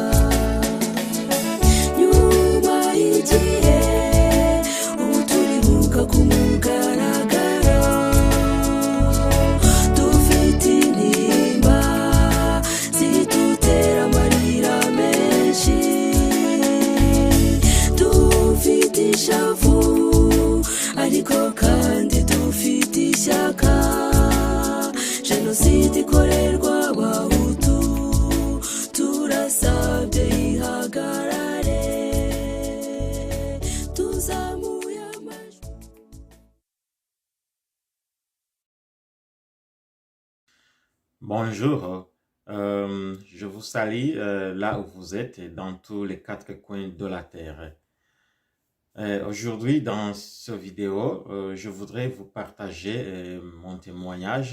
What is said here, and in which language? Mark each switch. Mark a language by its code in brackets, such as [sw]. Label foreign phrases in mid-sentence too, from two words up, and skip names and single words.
[rw] Nyuma y'igihe ubu turibuka ku mugaragaro, dufite intimba zidutera amarira menshi, dufite ishavu ariko kandi dufite ishyaka. Jenoside ikorerwa abahutu turasabye ihagarare, tuzamuye amajwi. [fr] Bonjour, je vous salue là où vous êtes, dans tous les quatre coins de la terre. Aujourd'hui, dans cette vidéo, je voudrais vous partager mon témoignage.